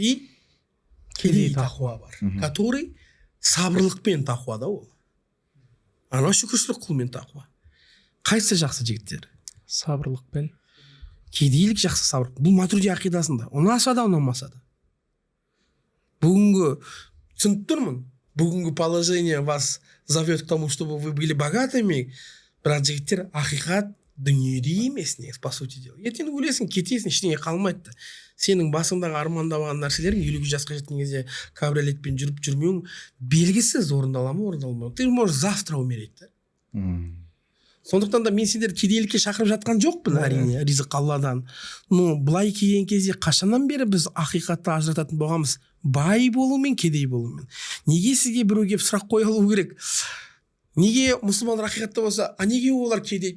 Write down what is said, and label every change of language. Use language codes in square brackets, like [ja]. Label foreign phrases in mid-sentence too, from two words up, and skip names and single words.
[kk] И кедей тақуа бар, который сабырлықпен тақуа да ол. Ана шүкіршілік қылумен тақуа. Қайсы жақсы жігіттер? Сабырлықпен. Кедейлік жақсы, сабырлық. Бұл матуриди ақидасында. Ұнаса да, ұнамаса да. Бүгінгі түсініп тұрмын. [ru] Бүгінгі положение вас зовет к тому, чтобы вы были богатыми. [kk] Бірақ жігіттер, ақиқат дүниеде емес, негізі, [ru] по сути дела. [kk] Ертең өлесің, кетесің, ештеңе қалмайды. Сенің басыңдағы армандаған нәрселерің 50 жасқа жеткен кезде кабриолетпен жүріп жүрмеуің белгісіз, орындала ма, орындалмай. [ru] Ты можешь завтра умереть, да? [kk] Сондықтан да мен сендер кедейлікке шақырып жатқан жоқпын, әрине, ризық Алладан. Но былай келген кезде қашаннан бері біз ақиқатты ажырататын болғанбыз? Бай болу мен кедей болумен. Неге сізге біреу келіп сұрақ қоя алу керек? Неге мұсылмандар ақиқатта болса, а неге олар кедей?